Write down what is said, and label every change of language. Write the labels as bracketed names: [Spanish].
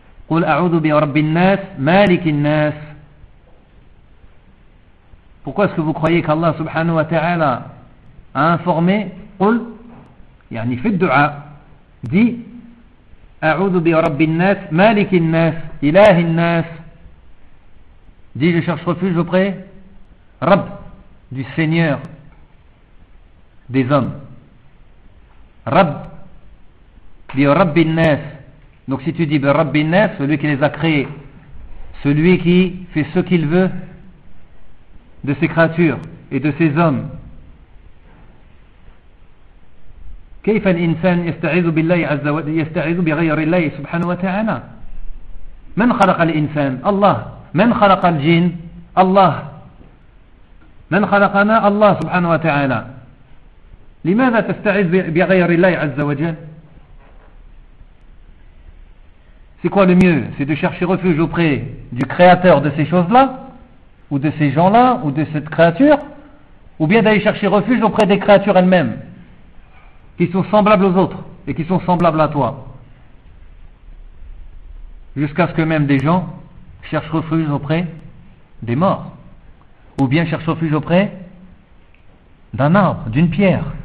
[Arabic] قل أعوذ برب الناس مالك الناس. [French] Pourquoi est-ce que vous croyez qu'Allah subhanahu wa ta'ala a informé? [Arabic] قل يعني في الدعاء دي أعوذ برب الناس مالك الناس إله الناس. [French] دي je cherche refuge auprès رب du Seigneur des hommes. [Arabic] رب برب الناس. [French] Donc si tu dis ben, Rabbi Nef, celui qui les a créés, celui qui fait ce qu'il veut de ses créatures et de ses hommes. [Arabic] كيف الانسان يستعيذ بالله عز وجل يستعيذ بغير الله سبحانه وتعالى. من خلق الانسان؟ الله. من خلق الجن؟ الله. من خلقنا؟ الله سبحانه وتعالى. لماذا تستعيذ بغير الله عز وجل؟ [French] C'est quoi le mieux? C'est de chercher refuge auprès du créateur de ces choses-là, ou de ces gens-là, ou de cette créature, ou bien d'aller chercher refuge auprès des créatures elles-mêmes, qui sont semblables aux autres, et qui sont semblables à toi. Jusqu'à ce que même des gens cherchent refuge auprès des morts, ou bien cherchent refuge auprès d'un arbre, d'une pierre.